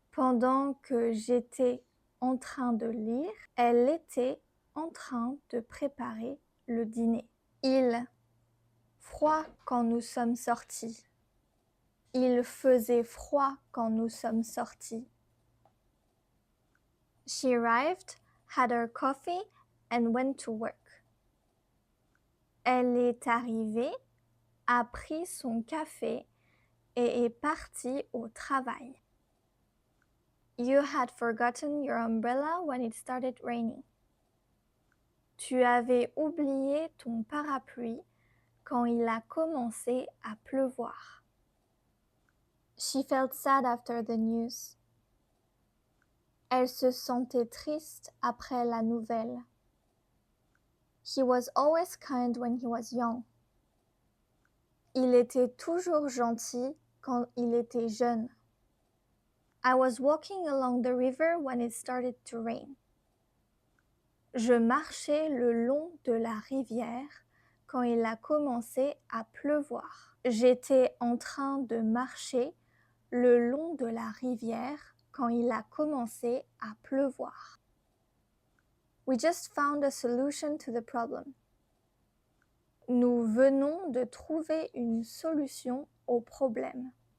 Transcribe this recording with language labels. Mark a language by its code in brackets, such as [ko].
[fr] Pendant que j'étais en train de lire, elle était en train de préparer le dîner. Il, froid quand nous sommes sortis. Il faisait froid quand nous sommes sortis. [en] She arrived, had her coffee, and went to work. [fr] Elle est arrivée, a pris son café et est partie au travail. [en] You had forgotten your umbrella when it started raining. [fr] Tu avais oublié ton parapluie quand il a commencé à pleuvoir. [en] She felt sad after the news. [fr] Elle se sentait triste après la nouvelle. [en] He was always kind when he was young. [fr] Il était toujours gentil quand il était jeune. [en] I was walking along the river when it started to rain. [fr] Je marchais le long de la rivière quand il a commencé à pleuvoir. J'étais en train de marcher le long de la rivière quand il a commencé à pleuvoir. [en] We just found a solution to the problem. [fr] Nous venons de trouver une solution au problème.